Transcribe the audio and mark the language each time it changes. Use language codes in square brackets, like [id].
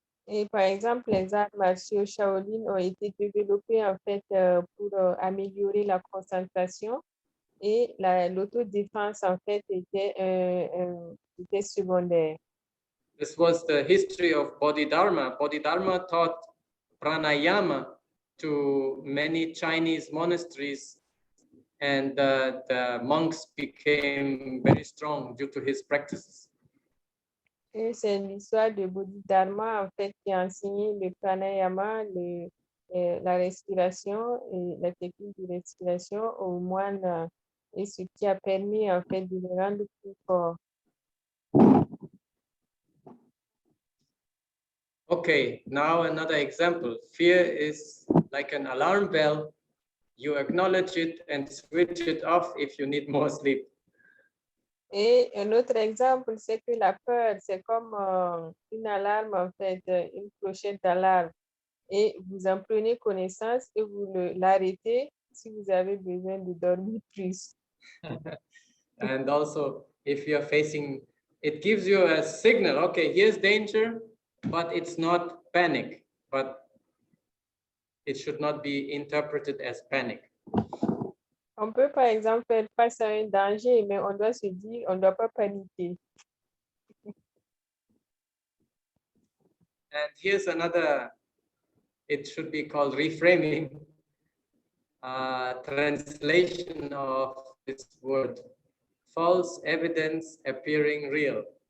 [fr] Et par exemple, les arts martiaux Shaolin ont été développés en fait pour améliorer la concentration, et l'autodéfense en fait était secondaire. [en] This was the history of Bodhidharma. Bodhidharma taught pranayama to many Chinese monasteries, and the monks became very strong due to his practices. [fr] Et c'est l'histoire de Bodhidharma en fait qui a enseigné le pranayama, la respiration et la technique de respiration aux moines, et ce qui a permis en fait de les rendre plus forts. [en] Okay, now another example. Fear is like an alarm bell. You acknowledge it and switch it off if you need more sleep. [fr] Et un autre exemple, c'est que la peur, c'est comme une alarme, en fait, une clochette d'alarme. Et vous en prenez connaissance et vous l'arrêtez si vous avez besoin de dormir plus. [en] And also, if you're facing, it gives you a signal, okay, here's danger, but it's not panic, but it should not be interpreted as panic. [fr] On peut, par exemple, faire face à un danger, mais on doit se dire, on ne doit pas paniquer. [en] And here's another, it should be called reframing, translation of this word, false evidence appearing real.